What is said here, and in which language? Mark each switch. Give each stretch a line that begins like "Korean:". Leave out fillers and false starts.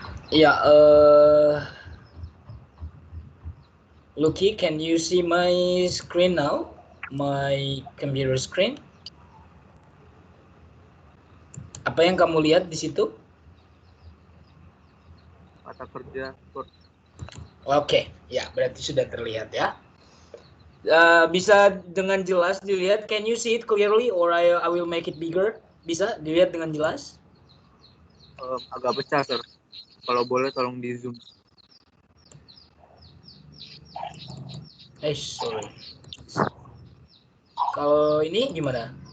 English: Yeah, Lucky, can you see my screen now? My computer screen?
Indonesian: Apa yang kamu lihat di situ? Kata kerja. Oke, ya berarti sudah terlihat ya. Bisa dengan jelas dilihat?
English: Can you see it clearly or I will make it bigger?
Indonesian: Bisa dilihat dengan jelas? Agak besar, sir. Kalau boleh tolong di zoom.
English: Sorry.
Indonesian: Kalau ini gimana?